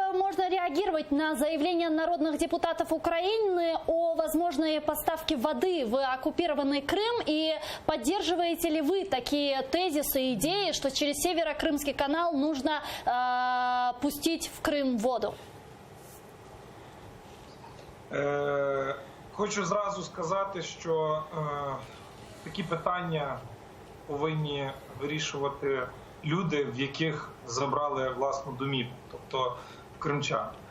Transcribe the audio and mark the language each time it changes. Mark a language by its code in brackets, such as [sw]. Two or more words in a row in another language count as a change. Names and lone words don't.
[ru] можно реагировать на заявления народных депутатов Украины о возможной поставке воды в оккупированный Крым? И поддерживаете ли вы такие тезисы и идеи, что через Северо-Крымский канал нужно пустить в Крым воду? [uk] Хочу зразу сказати, що такі питання повинні вирішувати люди, в яких забрали власну домівку, тобто кримчан.